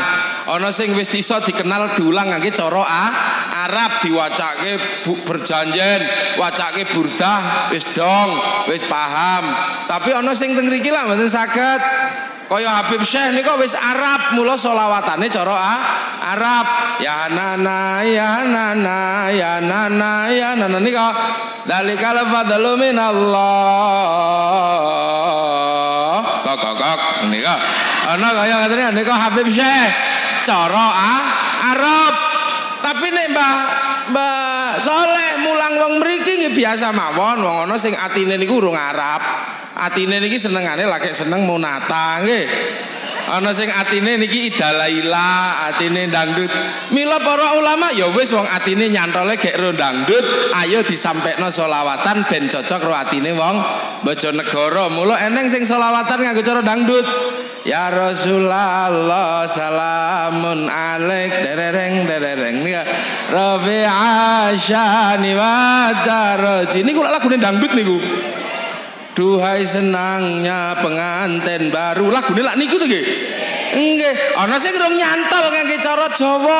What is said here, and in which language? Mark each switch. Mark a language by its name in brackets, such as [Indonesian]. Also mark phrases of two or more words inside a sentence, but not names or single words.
[Javanese] Ana sing wis iso dikenal diulang ngangge cara Arab diwacake berjanjen, wacake burdah wis dong, wis paham. Tapi ana sing teng mriki lah mboten saged. Kaya Habib Syekh nika wis Arab, mula selawatane cara Arab. Ya nana ya nana ya nana ya nana nika [Arabic] ذلك الفضل من الله. [Javanese] Kok nika ana kaya ngatene nika Habib Syekh cara Arab. Tapi nek Mbah Saleh mulang wong mriki nggih biasa mawon, wong ana sing atine niku urung Arab. Atine niki senengane lagi seneng monata nggih. Ana sing atine niki idalaila, atine dangdut. Mila para ulama ya wis wong atine nyantole gek ro dangdut, ayo disampekno selawatan ben cocok ro atine wong Bojonegoro. Mula eneng sing selawatan nganggo cara dangdut. [Arabic] يا رسول الله سلام عليك [Javanese] derereng nika Rabbi asyani wa daraji niku lagune dangdut niku. [Indonesian] Duhai senangnya pengantin baru [Javanese] lagune lak niku to nggih. Nggih, ana sing rung nyantol ngangge cara Jawa.